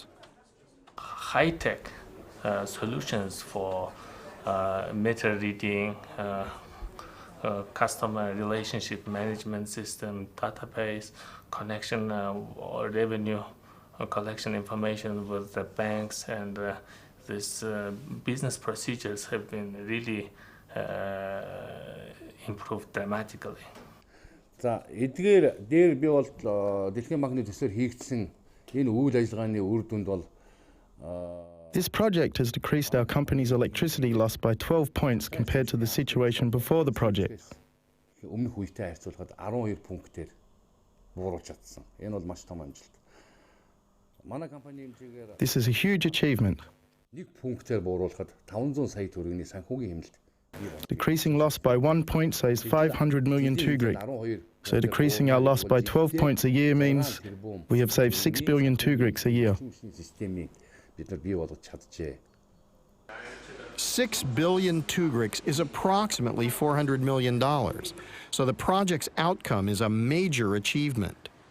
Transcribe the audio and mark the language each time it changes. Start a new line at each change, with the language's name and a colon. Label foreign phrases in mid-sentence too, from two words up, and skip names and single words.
English: High-tech solutions for meter reading, customer relationship management system, database, connection or revenue collection information with the banks, and these business procedures have been really improved dramatically.
Mongolian: За эдгээр дээр би бол дэлхийн банкны төслөөр хийгдсэн энэ үйл ажиллагааны үр дүнд бол
English: This project has decreased our company's electricity loss by 12 points compared to the situation before the project.
Mongolian: өмнөх үетэй харьцуулахад 12 пунктээр бууруулж чадсан. Энэ бол маш том амжилт. Манай компани хэмжээгээр
English: This is a huge achievement.
Mongolian: нэг пунктээр бууруулахад 500 сая төгрөгийн санхүүгийн хэмнэлт.
English: Decreasing loss by 1 point saves 500 million tugrik. So decreasing our loss by 12 points a year means we have saved 6 billion tugriks a year. 6 billion tugriks is approximately $400 million, so the project's outcome is a major achievement.